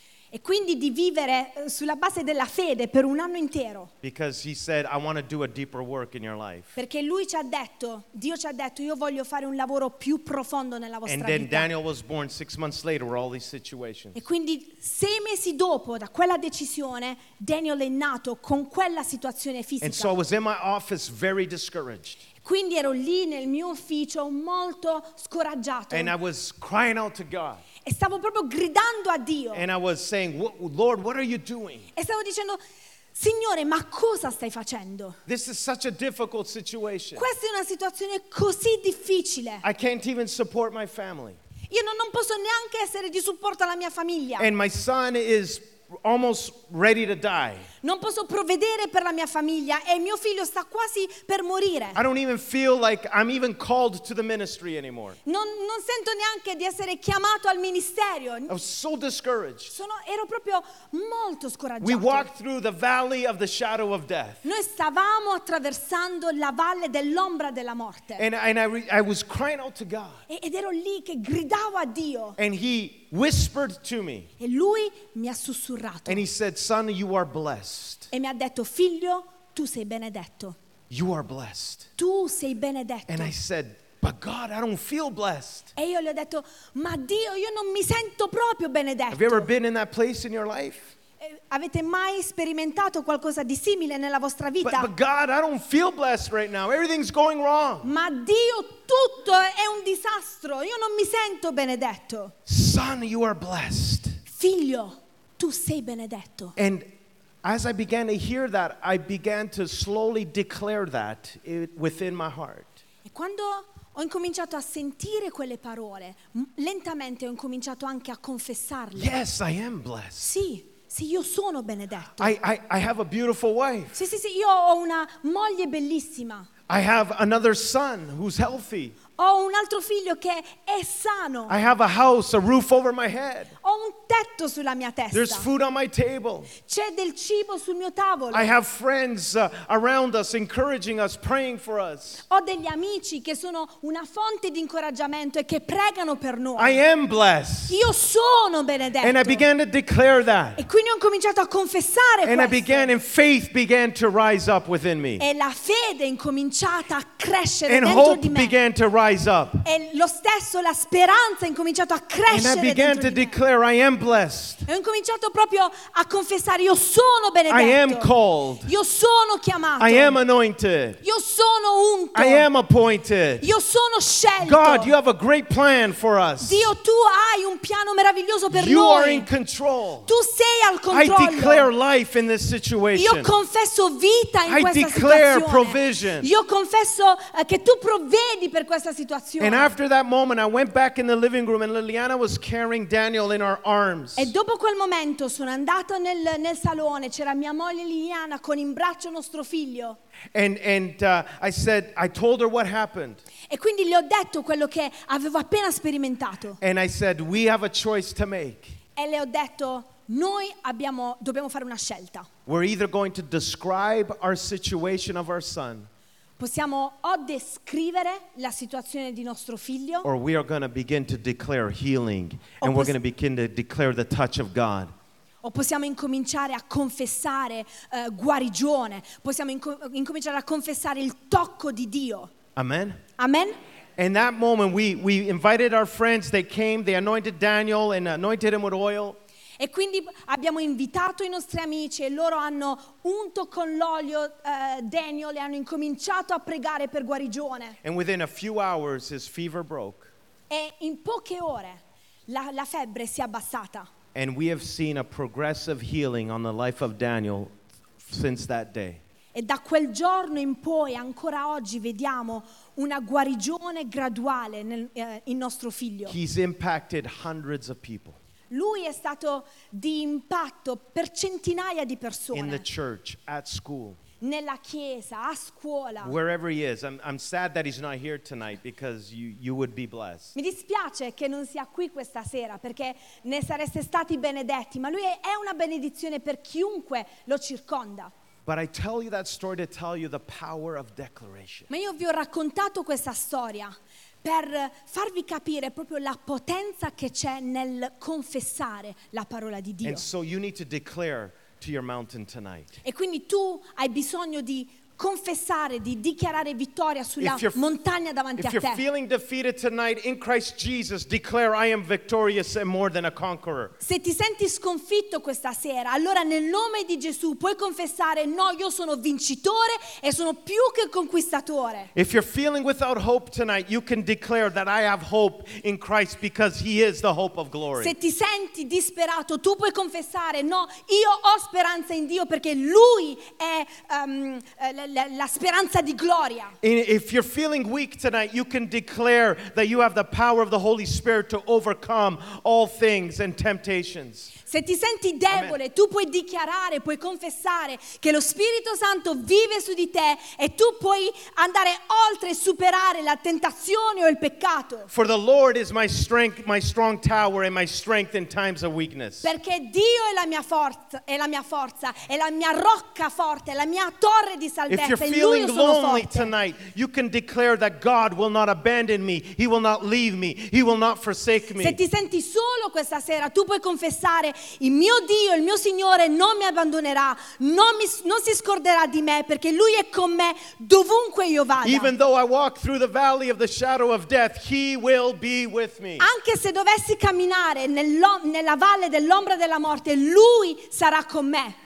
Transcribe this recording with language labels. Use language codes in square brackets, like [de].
[it] E quindi di vivere sulla base della fede per un anno intero. [en] Because he said, I want to do a deeper work in your life. [it] Perché lui ci ha detto, Dio ci ha detto, io voglio fare un lavoro più profondo nella vostra vita. [en] And then Daniel was born 6 months later with all these situations. [it] E quindi 6 mesi dopo da quella decisione, Daniel è nato con quella situazione fisica. [en] And so I was in my office very discouraged. [it] Quindi ero lì nel mio ufficio molto scoraggiato. [en] And I was crying out to God. [it] E stavo proprio gridando a Dio. [en] And I was saying, Lord, what are you doing? [it] E stavo dicendo, Signore, ma cosa stai facendo? [en] This is such a difficult situation. [it] Questa è una situazione così difficile. [en] I can't even support my family. [it] Io non posso neanche essere di supporto alla mia famiglia. [en] And my son is almost ready to die. [it] Non posso provvedere per la mia famiglia e mio figlio sta quasi per morire. [en] I don't even feel like I'm even called to the ministry anymore. [it] Non sento neanche di essere chiamato al ministerio. [en] I was so discouraged. [it] Ero proprio molto scoraggiato. [en] We walked through the valley of the shadow of death. [it] Noi stavamo attraversando la valle dell'ombra della morte. [en] And I was crying out to God. [it] Ed ero lì che gridavo a Dio. [en] And he whispered to me. [it] E lui mi ha sussurrato. [en] And he said, "Son, you are blessed." [it] E mi ha detto, figlio, tu sei benedetto. [en] You are blessed. [it] Tu sei benedetto. [en] And I said, "But God, I don't feel blessed." [it] E io gli ho detto, ma Dio, io non mi sento proprio benedetto. [en] Have you ever been in that place in your life? [it] Avete mai sperimentato qualcosa di simile nella vostra vita? [en] But God, I don't feel blessed right now. Everything's going wrong. [it] Ma Dio, tutto è un disastro. Io non mi sento benedetto. [en] Son, you are blessed. [it] Figlio, tu sei benedetto. [en] And as I began to hear that, I began to slowly declare that within my heart. [it] E quando ho incominciato a sentire quelle parole, lentamente ho incominciato anche a confessarle. [en] Yes, I am blessed. [it] Sì. Sì, io sono benedetto. [en] I have a beautiful wife. [it] Sì, sì, sì, io ho una moglie bellissima. [en] I have another son who's healthy. [it] Ho un altro figlio che è sano. [en] I have a house, a roof over my head. [it] Ho un tetto sulla mia testa. [en] There's food on my table. [it] C'è del cibo sul mio tavolo. [en] I have friends around us, encouraging us, praying for us. [it] Ho degli amici che sono una fonte di incoraggiamento e che pregano per noi. [en] I am blessed. [it] Io sono benedetto. [en] And I began to declare that. [it] E quindi ho cominciato a confessare questo. [en] And I began, and faith began to rise up within me. [it] E la fede è incominciata a crescere [en] and [it] dentro di me. [en] And hope began to rise up. [it] E lo stesso, la speranza è incominciato a crescere. [en] And I began to declare, I am blessed. [it] E ho incominciato proprio a confessare, io sono benedetto. [en] I am called. [it] Io sono chiamato. [en] I am anointed. [it] Io sono unto. [en] I am appointed. [it] Io sono scelto. [en] God, you have a great plan for us. [it] Dio, tu hai un piano meraviglioso per [en] you [it] noi. [en] You are in control. [it] Tu sei al controllo. [en] I declare life in this situation. [it] Io confesso vita in [en] I [it] questa situazione. [en] I declare provision. [it] Io confesso che tu provvedi per questa situazione. [en] And after that moment I went back in the living room and Liliana was carrying Daniel in her arms. [it] E dopo quel momento sono andata nel salone, c'era mia moglie Liliana con in braccio nostro figlio. [en] And I told her what happened. [it] E quindi le ho detto quello che avevo appena sperimentato. [en] And I said, "We have a choice to make." [it] E le ho detto, noi dobbiamo fare una scelta. [en] We're either going to describe our situation of our son. [it] Possiamo o descrivere la situazione di nostro figlio. [en] Or we are going to begin to declare healing. And we're going to begin to declare the touch of God. [it] O possiamo incominciare a confessare guarigione. Possiamo incominciare a confessare il tocco di Dio. Amen. Amen. [en] In that moment we invited our friends. They came, they anointed Daniel and anointed him with oil. [it] E quindi abbiamo invitato i nostri amici e loro hanno unto con l'olio Daniel e hanno incominciato a pregare per guarigione. [en] And within a few hours, his fever broke. [it] E in poche ore la febbre si è abbassata. [en] And we have seen a progressive healing on the life of Daniel since that day. [it] E da quel giorno in poi ancora oggi vediamo una guarigione graduale in nostro figlio. [en] He's impacted hundreds of people. [it] Lui è stato di impatto per centinaia di persone. [en] In the church, at school. [it] Nella chiesa, a scuola. [en] Wherever he is. I'm sad that he's not here tonight because you would be blessed. [it] Mi dispiace che non sia qui questa sera perché ne sareste stati benedetti, ma lui è una benedizione per chiunque lo circonda. [en] But I tell you that story to tell you the power of declaration. [it] Ma io vi ho raccontato questa storia per farvi capire proprio la potenza che c'è nel confessare la parola di Dio. [en] And so you need to declare to your mountain tonight. [it] E quindi tu hai bisogno di confessare, di dichiarare vittoria sulla montagna davanti a te. [en] If you're feeling defeated tonight in Christ Jesus, declare I am victorious and more than a conqueror. [it] Se ti senti sconfitto questa sera, allora nel nome di Gesù puoi confessare, no, io sono vincitore e sono più che conquistatore. [en] If you're feeling without hope tonight, you can declare that I have hope in Christ because he is the hope of glory. [it] Se ti senti disperato, tu puoi confessare, no, io ho speranza in Dio perché lui è la speranza di gloria. [en] And if you're feeling weak tonight, you can declare that you have the power of the Holy Spirit to overcome all things and temptations. [it] Se ti senti debole, Amen. Tu puoi dichiarare, puoi confessare che lo Spirito Santo vive su di te e tu puoi andare oltre e superare la tentazione o il peccato. [en] For the Lord is my strength, my strong tower and my strength in times of weakness. [it] Perché Dio è la mia forza, è la mia rocca forte, è la mia torre di salvezza. [en] If you're feeling lonely tonight, you can declare that God will not abandon me, He will not leave me, He will not forsake me. [it] Se ti senti solo questa sera, tu puoi confessare: il mio Dio, il mio Signore non mi abbandonerà, non si scorderà di me, perché Lui è con me dovunque io vada. [en] Even though I walk through the valley of the shadow of death, He will be with me. [it] Anche se dovessi camminare nella valle dell'ombra della morte, Lui sarà con me.